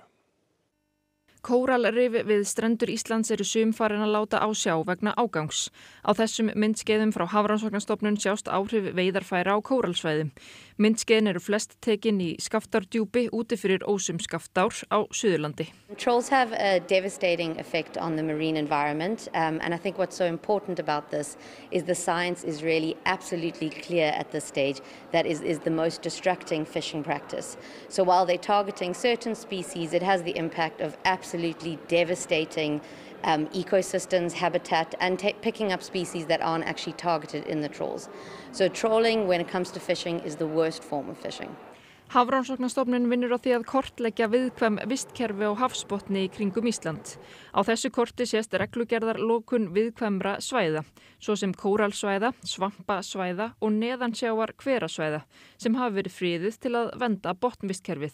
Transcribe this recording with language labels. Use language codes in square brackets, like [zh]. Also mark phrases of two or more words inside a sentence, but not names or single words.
[is] Kóralrif við strendur Íslands sum farin að láta á sjá vegna ágangs. Á þessum myndskeiðum frá Hafrannsóknastofnun sjást áhrif veiðarfæra á kóralsvæðum. Myndskeiðin eru flest tekin í Skaftárdjúpi úti fyrir ósum Skaftár á Suðurlandi. [en] Trolls have a devastating effect on the marine environment, and I think what's so important about this is the science is really absolutely clear at this stage that is the most destructing fishing practice. So while they're targeting certain species, it has the impact of absolutely devastating ecosystems, habitat, and picking up species that aren't actually targeted in the trawls. So trawling, when it comes to fishing, is the worst form of fishing. [is] Hafrannsóknastofnun vinnur á því að kortleggja viðkvæm vistkerfi á hafsbotni í kringum Ísland. Á þessu korti sést reglugerðarlokun viðkvæmra svæða, svo sem kóralsvæða, svampasvæða og neðansjávar hverasvæða, sem hafa verið friðuð til að vernda botnvistkerfið.